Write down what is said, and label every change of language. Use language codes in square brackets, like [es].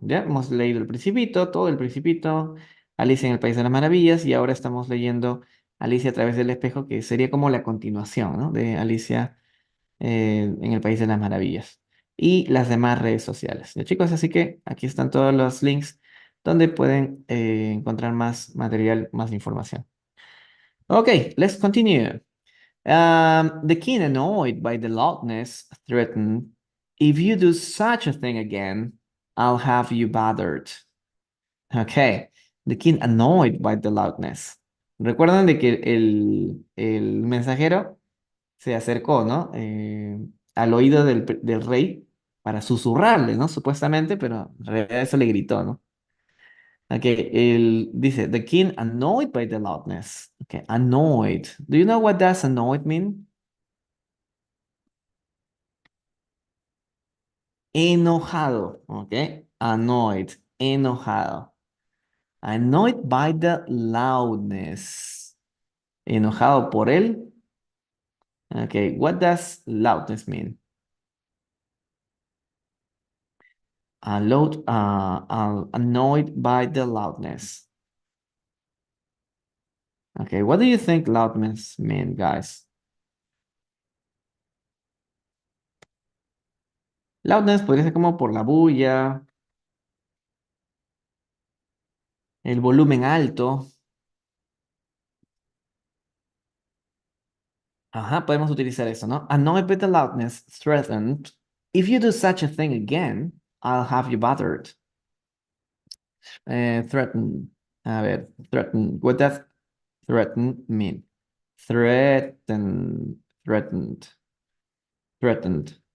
[es] Ya hemos leído El Principito, todo El Principito, Alicia en el País de las Maravillas y ahora estamos leyendo Alicia a través del espejo, que sería como la continuación, ¿no? De Alicia en el País de las Maravillas y las demás redes sociales. ¿Ya, chicos? Así que aquí están todos los links donde pueden encontrar más material, más información. [en] Ok, let's continue. The king, annoyed by the loudness, threatened, if you do such a thing again, I'll have you bothered. Okay, the king, annoyed by the loudness. [es] Recuerdan de que el mensajero se acercó, ¿no? Al oído del rey para susurrarle, ¿no? Supuestamente, pero en realidad eso le gritó, ¿no? [en] Okay, [es] él dice, [en] the king annoyed by the loudness. Okay, annoyed. Do you know what does annoyed mean? [es] Enojado, ¿ok? Annoyed, enojado. [en] Annoyed by the loudness. [es] Enojado por él. [en] Okay, what does loudness mean? Annoyed by the loudness. Okay, what do you think loudness mean, guys? [es] Loudness podría ser como por la bulla, el volumen alto. Ajá, podemos utilizar eso, ¿no? [en] Annoyed by the loudness, threatened. If you do such a thing again, I'll have you bothered. Threaten. A ver, threaten. What does threaten mean? Threatened. Threatened. Threatened.